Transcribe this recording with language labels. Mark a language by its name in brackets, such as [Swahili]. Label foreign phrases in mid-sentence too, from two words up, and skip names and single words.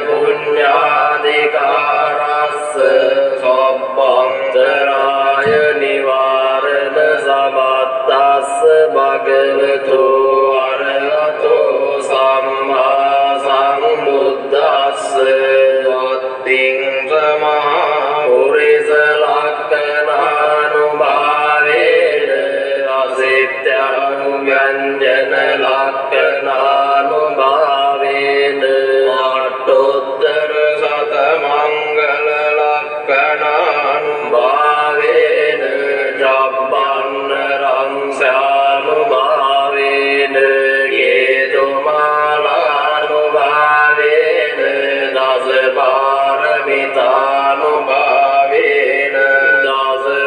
[Pali] පුඤ්ඤාධිකාරස්ස සබ්බන්තරාය නිවාරණ සමත්තස්ස භගවතු අරහතෝ සම්මා සම්බුද්දස්ස වත්තිං සමහා පුරිස ලක්ඛනානුභාවේන අසිත්‍යානුව්‍යංජන ලක්ඛනානුභාවේන අට්ඨෝත්තර සත මංගල ලක්ඛනානුභාවේන ජබ්බන්න රංසානුභාවේන හේතුමාලානුභාවේන දස පාරමිතානුභාවේන දස